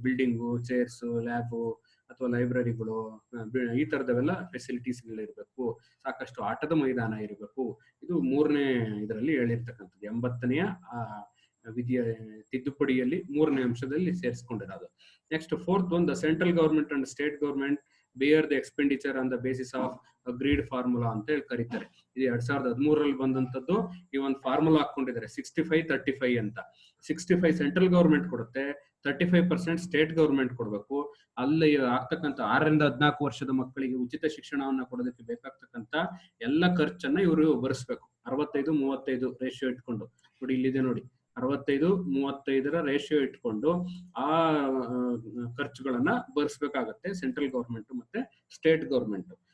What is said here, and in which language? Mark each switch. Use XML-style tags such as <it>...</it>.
<kn>Building, chairs, lab ಅಥವಾ ಲೈಬ್ರರಿಗಳು, ಈ ತರದವೆಲ್ಲ ಫೆಸಿಲಿಟೀಸ್ಗಳಿರ್ಬೇಕು. ಸಾಕಷ್ಟು ಆಟದ ಮೈದಾನ ಇರಬೇಕು. ಇದು 3ನೇ ಇದರಲ್ಲಿ ಹೇಳಿರ್ತಕ್ಕಂಥದ್ದು. 80ನೇ ವಿಧಿಯ ತಿದ್ದುಪಡಿಯಲ್ಲಿ 3ನೇ ಅಂಶದಲ್ಲಿ ಸೇರಿಸ್ಕೊಂಡಿರೋದು.</kn> <en>next 4th one, the central government and state government bear the expenditure on the basis of agreed formula</en> <kn>ಅಂತ ಹೇಳಿ ಕರೀತಾರೆ. ಇದು 2013ರಲ್ಲಿ ಬಂದಂತದ್ದು. ಈ ಒಂದು ಫಾರ್ಮುಲಾ ಹಾಕೊಂಡಿದ್ದಾರೆ 65-35 ಅಂತ. 65 ಸೆಂಟ್ರಲ್ ಗವರ್ಮೆಂಟ್ ಕೊಡುತ್ತೆ, 35% ಸ್ಟೇಟ್ ಗವರ್ಮೆಂಟ್ ಕೊಡ್ಬೇಕು. ಅಲ್ಲಿ ಆಗ್ತಕ್ಕಂಥ 6 ರಿಂದ 14 ವರ್ಷದ ಮಕ್ಕಳಿಗೆ ಉಚಿತ ಶಿಕ್ಷಣವನ್ನ ಕೊಡೋದಕ್ಕೆ ಬೇಕಾಗ್ತಕ್ಕಂಥ ಎಲ್ಲ ಖರ್ಚನ್ನ ಇವರು ಭರಿಸ್ಬೇಕು. 65-35 ರೇಷಿಯೋ ಇಟ್ಕೊಂಡು ನೋಡಿ, ಇಲ್ಲಿದೆ ನೋಡಿ, 65-35 ರೇಷಿಯೋ ಇಟ್ಕೊಂಡು ಆ ಖರ್ಚುಗಳನ್ನ ಭರಿಸ್ಬೇಕಾಗತ್ತೆ ಸೆಂಟ್ರಲ್ ಗವರ್ಮೆಂಟ್ ಮತ್ತೆ ಸ್ಟೇಟ್ ಗವರ್ಮೆಂಟ್.</kn>